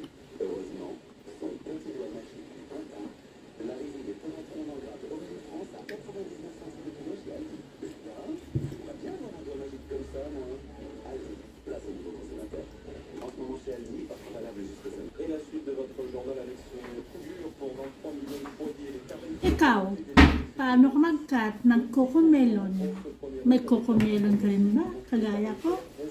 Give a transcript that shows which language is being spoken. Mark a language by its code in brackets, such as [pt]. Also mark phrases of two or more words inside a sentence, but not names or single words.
[fr] Heureusement, son petit doigt magique du printemps, l'arrivée des tomates rondes en grappe Origine France à 99 centimes de kilo chez Aldi. Putain, j'aimerais bien avoir un doigt magique comme ça, moi. Aldi, place au nouveau consommateur. En ce moment chez Aldi, offre valable jusqu'au samedi. Et la suite de votre journal avec ce coup dur pour 23 millions de produits et les tarifs. [tl] Ikaw, paano ka mag-cut ng cocomelon? May cocomelon ka rin ba? Kagaya ko?